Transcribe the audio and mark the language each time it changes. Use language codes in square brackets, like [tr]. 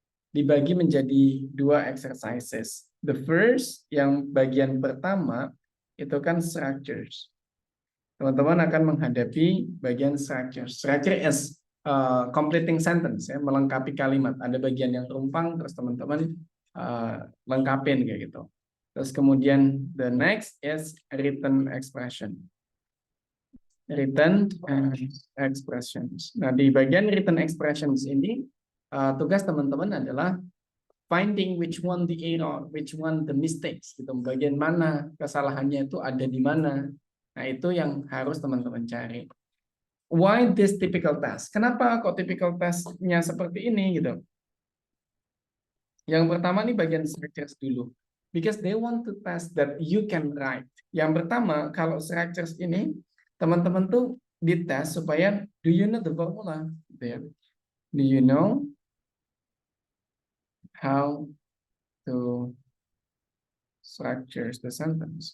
[id] Dibagi menjadi 2 exercises. [en] The first, [id] yang bagian pertama, itu kan structures. Teman-teman akan menghadapi bagian structure. [en] Structure is completing sentence, ya, [id] melengkapi kalimat. Ada bagian yang rumpang, terus teman-teman lengkapin kayak gitu. Terus kemudian [en] the next is written expression. Written expressions. [id] Nah, di bagian written expressions ini tugas teman-teman adalah [en] finding which one the error, which one the mistakes, gitu. [id] Bagian mana kesalahannya itu ada di mana. Nah, itu yang harus teman-teman cari. [en] Why this typical task? [id] Kenapa kok typical task-nya seperti ini gitu? Yang pertama nih bagian structures dulu. [en] Because they want to test that you can write. [id] Yang pertama, kalau structures ini teman-teman tuh dites supaya [en] do you know the formula? [id] Gitu ya. [en] Do you know how to structure the sentence?